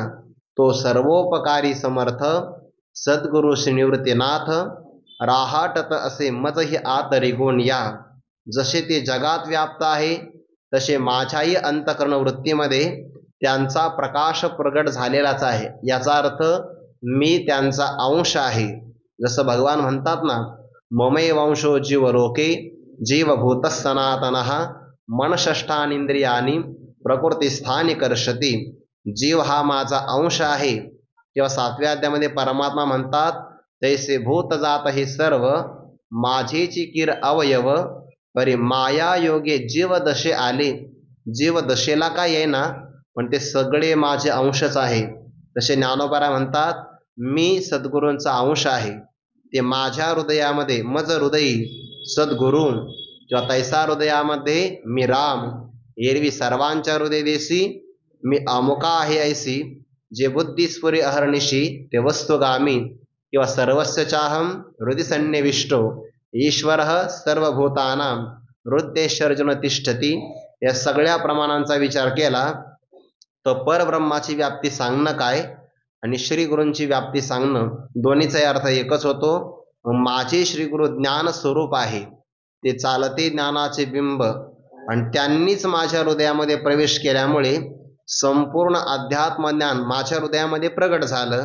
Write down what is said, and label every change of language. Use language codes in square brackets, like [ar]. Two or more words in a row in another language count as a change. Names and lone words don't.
[mr] तो सर्वोपकारी समर्थ सद्गुरु श्रीनिवृत्तीनाथ राहाटत असे मजही आत रिगून या. जसे ते जगात व्याप्त आहे तसे माझ्याही अंतःकरण वृत्तीमध्ये त्यांचा प्रकाश प्रगट झालेलाच आहे. याचा अर्थ मी त्यांचा अंश आहे. जसं भगवान म्हणतात ना, [sa] ममे वंशो जीव लोके जीवभूत सनातनः मनषष्ठानिंद्रियानी प्रकृतीस्थानी कर्षती. [mr] जीव हा माझा अंश आहे. किंवा 7व्या अध्यायामध्ये परमात्मा म्हणतात, तैसे भूत जात हे सर्व माझेची किर अवयव परी माया योगे जीव दशे आले. जीव दशेला का येईना, पण ते सगळे माझे अंशच आहे. तसे ज्ञानोबा म्हणतात, मी सद्गुरूंचा अंश आहे. ते माझ्या हृदयामध्ये मज हृदयी सद्गुरू, किंवा तैसा हृदयामध्ये मी राम. एरवी सर्वांच्या हृदय देशी मी अमुका आहे ऐसी, जे बुद्धिस्फुरी अहर्निशी ते वस्तुगामी, किंवा [sa] सर्वस्य चाहम हृदय सन्निविष्टो ईश्वर सर्वभूतानां हृदयेश्वर्जुन तिष्ठती. [mr] या सगळ्या प्रमाणांचा विचार केला तर परब्रह्माची व्याप्ती सांगणं काय आणि श्री गुरूंची व्याप्ती सांगणं, दोन्हीचाही अर्थ एकच होतो. माझे श्रीगुरु ज्ञान स्वरूप आहे, ते चालते ज्ञानाचे बिंब, आणि त्यांनीच माझ्या हृदयामध्ये प्रवेश केल्यामुळे संपूर्ण अध्यात्मज्ञान माझ्या हृदयामध्ये प्रगट झालं.